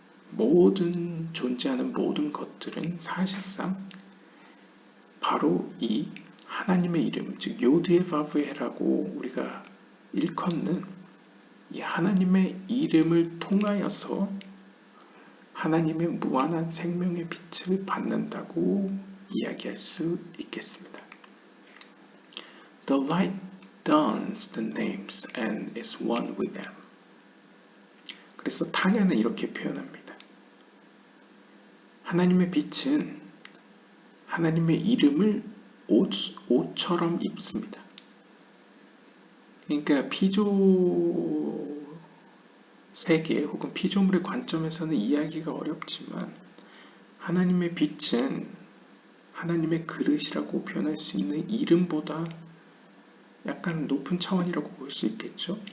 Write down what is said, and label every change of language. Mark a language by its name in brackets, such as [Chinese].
[Korean] 모든 존재하는 모든 것들은 사실상 바로 이 하나님의 이름, 즉 요드헤바브헤라고 우리가 일컫는 이 하나님의 이름을 통하여서 하나님의 무한한 생명의 빛을 받는다고 이야기할 수 있겠습니다. [English] The light dawns the names and is one with them. [Korean] 그래서 타냐는 이렇게 표현합니다. 하나님의 빛은 하나님의 이름을 옷처럼 입습니다. 그러니까 피조 세계 혹은 피조물의 관점에서는 이해하기가 어렵지만 하나님의 빛은 하나님의 그릇이라고 표현할 수 있는 이름보다 약간 높은 차원이라고 볼 수 있겠죠.